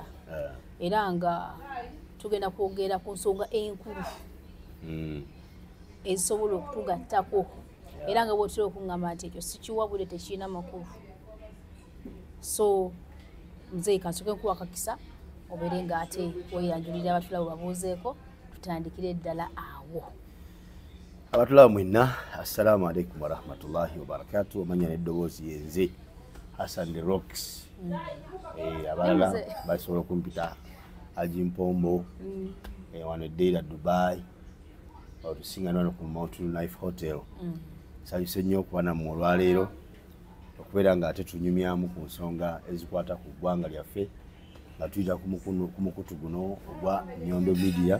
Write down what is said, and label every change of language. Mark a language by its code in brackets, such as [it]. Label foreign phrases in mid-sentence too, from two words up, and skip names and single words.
[lg] Era nga tugenda kwogera ku nsonga enkulu ezisobola okutugattako era nga bw'otera okuŋŋamba nti ekyo si kiwabule tekirina makulu. So nze kansoke nkuwakakisa obeere ng'ate weeyanjulira abatulaba babuuzeeko tutandikire ddala awo. Abatulaba mwenna [ar] السلام عليكم ورحمة الله وبركاته. [lg] Omanya n'eddoboozi yenze Hassan the Rocks. Abalala basobola okumpita Haji Mpombo wano eddeera Dubai otusinga wano ku Mountain Life Hotel. Nsanyuse nnyo okuba nammwe olwaleero okubeera ng'ate tunyumyamu ku nsonga ezikwata ku ggwanga lyaffe nga tuyita ku mukutu guno ogwa Nyondo Media.